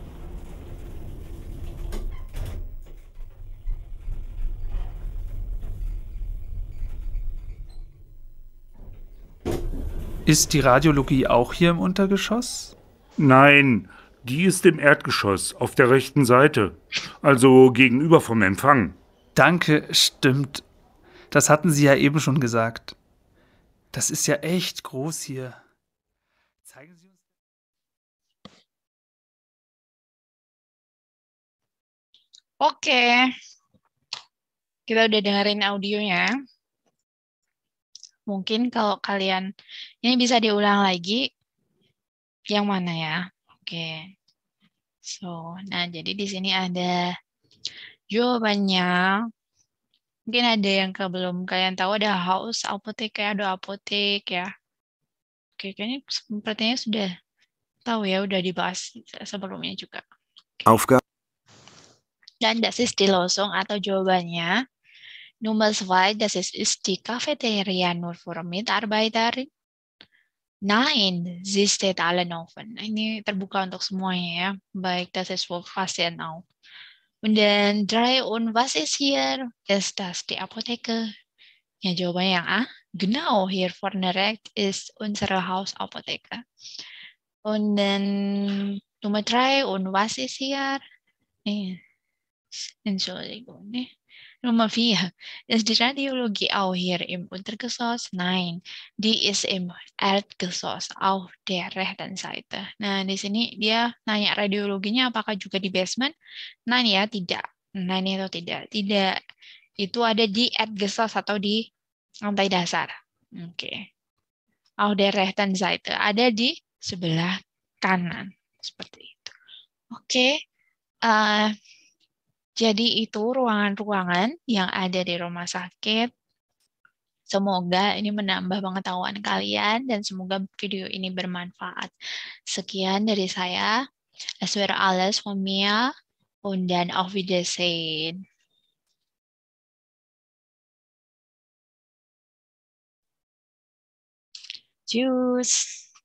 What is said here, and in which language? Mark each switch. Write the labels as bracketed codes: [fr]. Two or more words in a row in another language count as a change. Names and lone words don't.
[de] Ist die Radiologie auch hier im Untergeschoss? Nein, die ist im Erdgeschoss, auf der rechten Seite. Also gegenüber vom Empfang. Danke, stimmt. Das hatten Sie ja eben schon gesagt. Das ist ja echt groß hier. Zeigen Sie uns. [id] Oke, kita udah dengerin audionya. Mungkin kalau kalian ini bisa diulang lagi, yang mana ya? Oke. Nah jadi di sini ada jawabannya. Mungkin ada yang belum kalian tahu, ada house apotek, ada apotek ya. Oke, kayaknya sepertinya sudah tahu ya, udah dibahas sebelumnya juga. Aufgabe [de] Dan das ist die Lösung [id] atau jawabannya. [de] Nummer 2, das ist die Cafeteria nur für Mitarbeiter. Nein, sie steht allen offen. [id] Ini terbuka untuk semuanya ya. Baik, [de] das ist für Patienten auch. Und dann 3, und was ist hier? Ist das die Apotheke? Ja, [id] jawabannya yang A. [de] Genau, hier vorne rechts ist unsere Hausapotheke. Und dann Nummer 3, und was ist hier? Entschuldigung. Nummer 4. Ist die Radiologie auch hier im Untergeschoss? Nein, die ist im Erdgeschoss auf der rechten Seite. [id] Nah, di sini dia nanya radiologinya apakah juga di basement? Nein ya, tidak. Nein itu tidak. Tidak. Itu ada di Erdgeschoss atau di lantai dasar. Oke. [de] Auf der rechten Seite. [id] Ada di sebelah kanan. Seperti itu. Oke. Jadi itu ruangan-ruangan yang ada di rumah sakit. Semoga ini menambah pengetahuan kalian dan semoga video ini bermanfaat. Sekian dari saya. [de] Es wäre alles von mir und dann auf Wiedersehen. Tschüss.